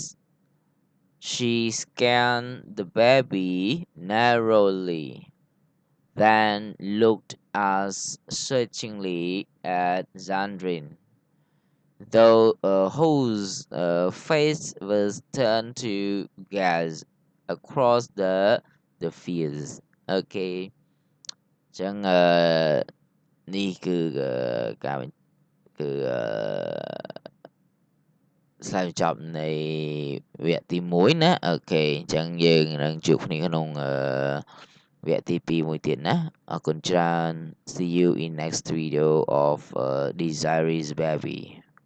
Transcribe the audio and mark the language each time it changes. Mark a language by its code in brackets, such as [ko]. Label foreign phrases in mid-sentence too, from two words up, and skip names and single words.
[en] She scanned the baby narrowly, then looked as searchingly at Zandrin, though whose face was turned to gaze across the fields. [km] โอเคចឹងនេះគឺការគឺស្រាវជ្រាវនៃវគ្គទី1ណាអូខេអញ្ចឹងយើងនឹងជួបគ្នាក្នុងវគ្គទី2មួយទៀតណាអរគុណច្រើន [en] see you in next video of Desiree's baby